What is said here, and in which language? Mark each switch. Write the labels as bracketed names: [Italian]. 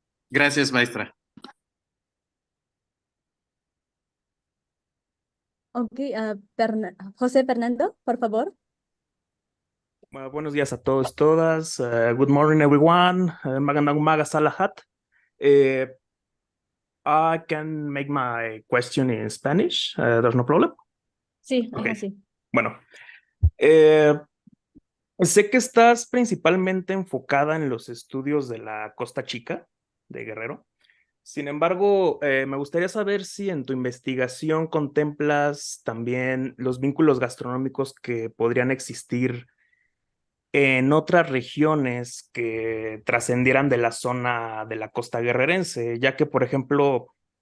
[Spanish] Gracias, maestra. Okay, José Fernando, por favor. Buenos días a todos, todas. [English] Good morning, everyone. [Filipino] Magandang umaga sa lahat. [English] I can make my question in Spanish. There's no problem. [Spanish] Sí, [English] Okay. [Spanish] sí. Bueno, sé que estás principalmente enfocada en los estudios de la Costa Chica de Guerrero. Sin embargo, me gustaría saber si en tu investigación contemplas también los vínculos gastronómicos que podrían existir en otras regiones que trascendieran de la zona de la costa guerrerense, ya que, por ejemplo,